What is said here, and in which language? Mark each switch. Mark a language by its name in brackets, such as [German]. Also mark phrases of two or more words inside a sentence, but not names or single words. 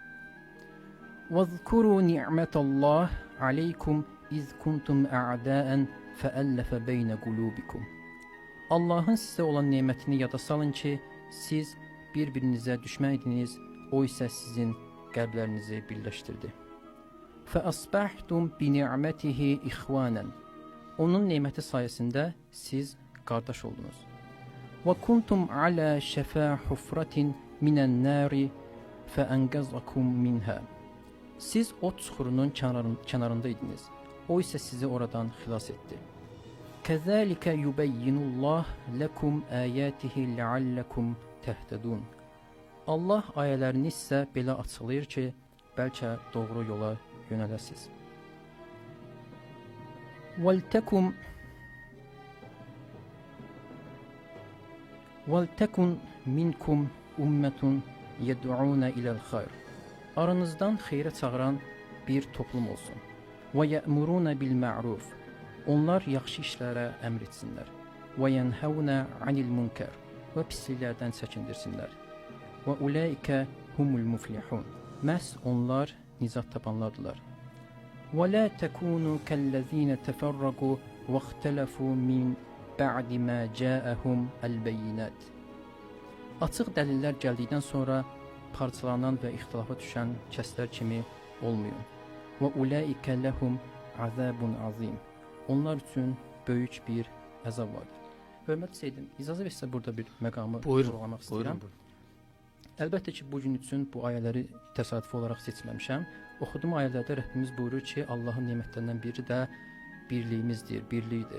[Arabic] "وَاذْكُرُوا نِعْمَتَ اللَّهِ عَلَيْكُمْ إِذْ كُنْتُمْ أَعْدَاءً فَأَلَّفَ بَيْنَ قُلُوبِكُمْ." [Azerbaijani] Allahın sizə olan nemətini yada salın ki, siz bir-birinizə düşmən idiniz, o isə sizin qəlblərinizi birləşdirdi. [Arabic] فَأَصْبَحْتُمْ بِنِعْمَتِهِ إِخْوَانًا [Azerbaijani] Onun neməti sayəsində siz qardaş oldunuz. [Arabic] وَكُنْتُمْ عَلَى شَفَا حُفْرَةٍ مِنَ النَّارِ فَأَنْقَذَكُمْ مِنْهَا [Azerbaijani] Siz o çuxurunun kənarında idiniz. O isə sizi oradan xilas etdi. [Arabic] كَذَٰلِكَ يُبَيِّنُ اللّٰهِ لَكُمْ آيَاتِهِ لَعَلَّكُمْ تَهْتَدُونَ [Azerbaijani] Allah ayələrini sizə belə açıqlayır ki, bəlkə doğru yola yönələsiniz. [Arabic] وَلْتَكُنْ مِنْكُمْ أُمَّةٌ يَدْعُونَ إِلَى الْخَيْرِ [Azerbaijani] Aranızdan xeyrə çağıran bir toplum olsun. [Arabic] وَيَأْمُرُونَ بِالْمَعْرُوفِ [Azerbaijani] Onlar yaxşı işlərə əmr etsinlər. [Arabic] وَيَنْهَوْنَ عَنِ الْمُنْكَرِ [Azerbaijani] Və pisliklərdən çəkindirsinlər. [Arabic] وَأُولَٰئِكَ هُمُ الْمُفْلِحُونَ [Azerbaijani] Məhz onlar nicat tapanlardılar. [Arabic] وَلَا تَكُونُوا كَالَّذ۪ينَ تَفَرَّقُوا وَاخْتَلَفُوا مِنْ بَعْدِ مَا جَاءَهُمْ الْبَيِّنَاتِ [Azerbaijani] Açıq dəlillər gəldikdən sonra parçalanan və ixtilafa düşən kəslər kimi olmayın. [Arabic] وَأُولَٰئِكَ لَهُمْ عَذَابٌ عَظِيمٌ [Azerbaijani] Onlar üçün böyük bir əzab vardır. Hörmətli Seydim, icazə versə burada bir məqamı vurğulamaq istəyirəm. Əlbəttə ki, bu gün üçün bu ayələri təsadüfi olaraq seçməmişəm. Oxuduğum ayələrdə Rəbbimiz buyurur ki, Allahın nemətlərindən biri də birliyimizdir, birlikdir.